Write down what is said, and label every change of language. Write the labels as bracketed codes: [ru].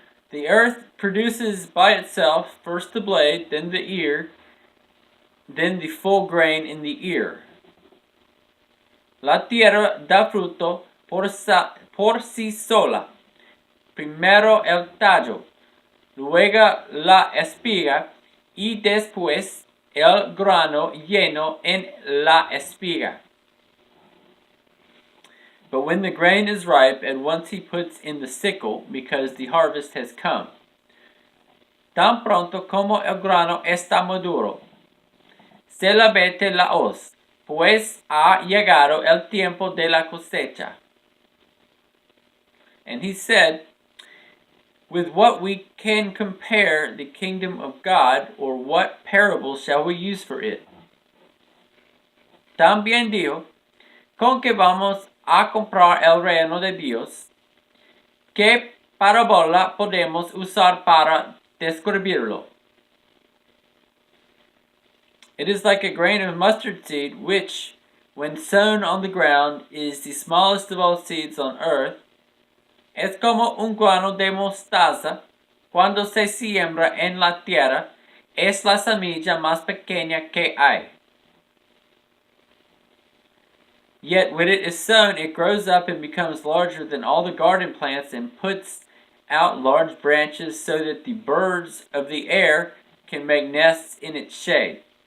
[en] The earth produces by itself first the blade, then the ear, then the full grain in the ear. [es] La tierra da fruto por sí sola. Primero el tallo, luego la espiga y después el grano lleno en la espiga. [en] But when the grain is ripe, at once he puts in the sickle, because the harvest has come. [es] Tan pronto como el grano está maduro, se la mete la hoz, pues ha llegado el tiempo de la cosecha. [en] And he said, with what we can compare the kingdom of God, or what parable shall we use for it? [es] También dijo, con que vamos a comprar el reino de Dios, ¿qué parábola podemos usar para describirlo? [en] It is like a grain of mustard seed, which, when sown on the ground, is the smallest of all seeds on earth. [es] Es como un grano de mostaza, cuando se siembra en la tierra, es la semilla más pequeña que hay. [en] Yet when it is sown, it grows up and becomes larger than all the garden plants and puts out large branches so that the birds of the air can make nests in its shade.